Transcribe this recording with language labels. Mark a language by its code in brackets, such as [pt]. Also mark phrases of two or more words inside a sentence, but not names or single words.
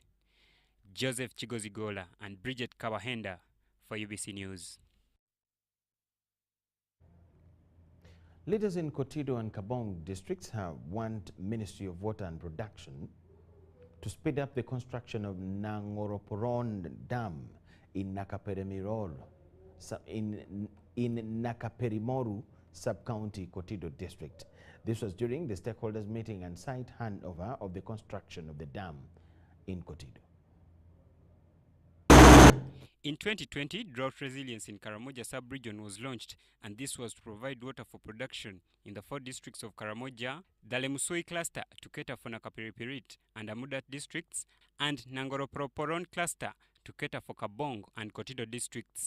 [en] Joseph Chigozigola and Bridget Kawahenda for UBC News. Leaders in Kotido and Kabong districts have want Ministry of Water and Production to speed up the construction of Nangoroporon Dam in Nakaperimoru sub-county Kotido district. This was during the stakeholders meeting and site handover of the construction of the dam in Kotido. In 2020, drought resilience in Karamoja sub-region was launched, and this was to provide water for production in the 4 districts of Karamoja, the Lemusoi cluster to cater for Nakapiripirit and Amudat districts, and Nangoroporon cluster to cater for Kabong and Kotido districts.